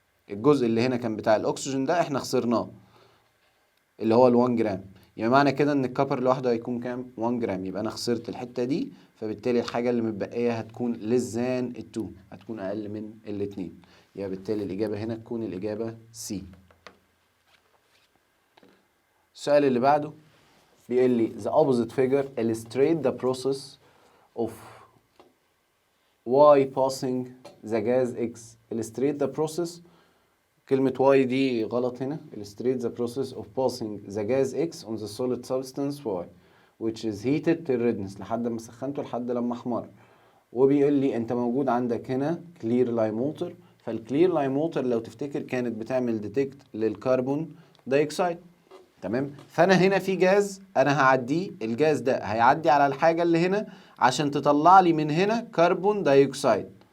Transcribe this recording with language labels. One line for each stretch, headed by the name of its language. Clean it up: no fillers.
Arabic: الجزء اللي هنا كان بتاع الاكسجين ده احنا خسرناه، اللي هو ال1 جرام. يبقى معنى كده ان الكبر لوحده هيكون كام؟ 1 جرام. يبقى انا خسرت الحته دي، فبالتالي الحاجه اللي متبقيه هتكون لزان ال2، هتكون اقل من الاتنين. يبقى بالتالي الاجابه هنا تكون الاجابه سي. السؤال اللي بعده بيقول لي
English: the opposite figure illustrate the process of y passing the gas x. illustrate the process.
Arabic: كلمة y دي غلط هنا.
English: illustrate the process of passing the gas x on the solid substance y which is heated till redness،
Arabic: لحد ما سخنته لحد لما احمر. وبيقول لي انت موجود عندك هنا clear lime water. فالكلير لايم ووتر لو تفتكر كانت بتعمل ديتكت للكربون دايوكسيد. تمام. فانا هنا في جاز انا هعديه، الجاز ده هيعدي على الحاجه اللي هنا عشان تطلع لي من هنا كربون دايوكسيد.